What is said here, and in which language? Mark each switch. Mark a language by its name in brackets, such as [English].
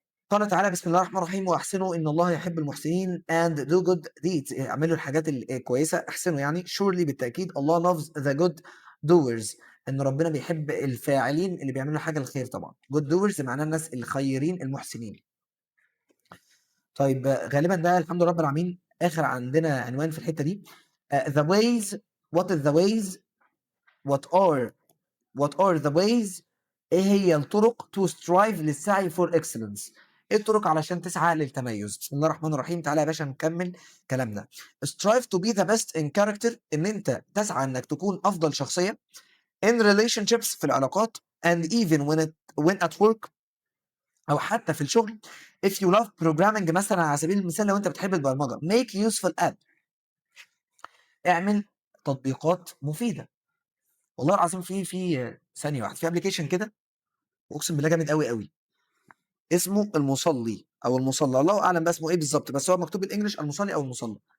[Arabic] قال تعالى بسم الله الرحمن الرحيم واحسنوا ان الله يحب المحسنين [English] and do good deeds، [Arabic] اعملوا الحاجات الكويسه، احسنوا يعني. [English] surely [Arabic] بالتاكيد الله [English] loves the good doers، [Arabic] ان ربنا بيحب الفاعلين اللي بيعملوا حاجه الخير. طبعا [English] good doers [Arabic] معناه الناس الخيرين المحسنين. طيب غالبا ده الحمد لله رب العالمين اخر عندنا عنوان في الحته دي. [English] the ways what is the ways what are what are the ways، [Arabic] ايه هي الطرق [English] to strive [Arabic] للسعي [English] for excellence، [Arabic] ايه الطرق علشان تسعى للتميز. بسم الله الرحمن الرحيم. تعالى يا باشا نكمل كلامنا. [English] strive to be the best in character، [Arabic] ان انت تسعى انك تكون افضل شخصية [English] in relationships [Arabic] في العلاقات [English] and even when at work [Arabic] او حتى في الشغل. [English] if you love programming [Arabic] مثلا على سبيل المثال لو انت بتحب البرمجة [English] make useful app، [Arabic] اعمل تطبيقات مفيدة. والله العظيم في ثانية واحدة في ابلكيشن كده اقسم بالله جامد قوي قوي اسمه المصلي او المصلى، الله اعلم بقى اسمه ايه بالظبط، بس هو مكتوب بالانجلش المصلي او المصلى.